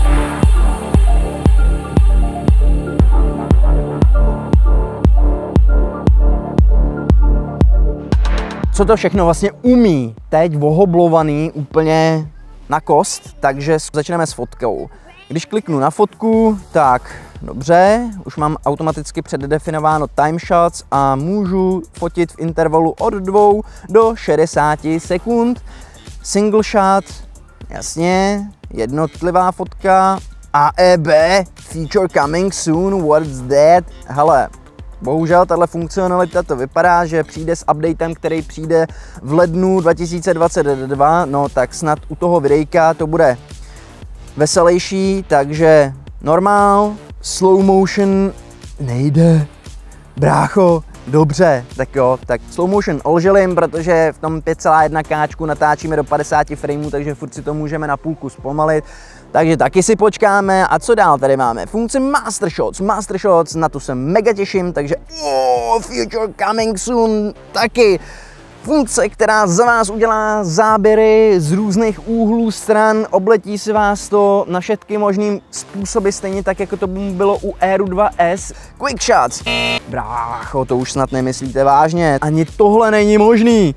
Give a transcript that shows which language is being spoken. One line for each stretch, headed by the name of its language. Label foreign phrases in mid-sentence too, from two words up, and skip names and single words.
Czech: Co to všechno vlastně umí teď vohoblovaný úplně na kost, takže začneme s fotkou. Když kliknu na fotku, tak dobře, už mám automaticky přededefinováno
English: time shots
Czech: a můžu fotit v intervalu od 2 do 60 sekund.
English: Single shot,
Czech: jasně, jednotlivá fotka,
English: AEB, feature coming soon, what's that?
Czech: Hele, bohužel tahle funkcionalita to vypadá, že přijde s updatem, který přijde v lednu 2022, no tak snad u toho videjka to bude veselější, takže normál,
English: slow motion
Czech: nejde, brácho, dobře, tak jo, tak
English: slow motion
Czech: olželím, protože v tom 5,1K natáčíme do 50 frameů, takže furt si to můžeme na půlku zpomalit, takže taky si počkáme. A co dál tady máme? Funkce Master Shots, na to se mega těším, takže
English: future coming soon
Czech: taky. Funkce, která za vás udělá záběry z různých úhlů stran, obletí si vás to na všetky možný způsoby, stejně tak, jako to bylo u Eru 2S. Quick Shots. Brácho, to už snad nemyslíte vážně. Ani tohle není možný.